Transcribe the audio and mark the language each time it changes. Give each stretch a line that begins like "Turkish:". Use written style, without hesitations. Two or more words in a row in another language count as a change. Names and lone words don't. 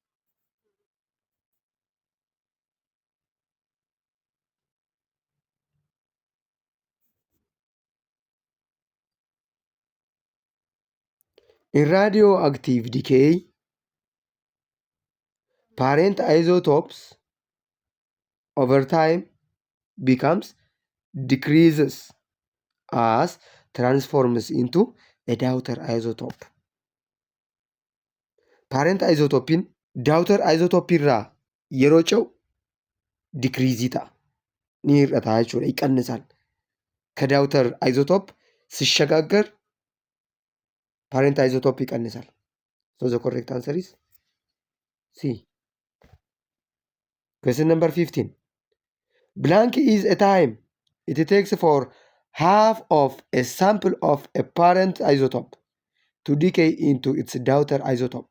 English: In radioactive decay, parent isotopes over time becomes decreases as transforms into a dautghter isotope. Parent isotopin dautghter isotope
Oromo: irraa yeroo ce'u decrease ta'a. Ni hir'ata jechuudha,
Amharic: ይቀንሳል።
English: daughter isotope
Amharic: ሲሸጋገር
English: parent isotope
Amharic: ይቀንሳል።
English: So the correct answer is C. Question number 15. Blank is a time it takes for half of a sample of a parent isotope to decay into its dautghter isotope.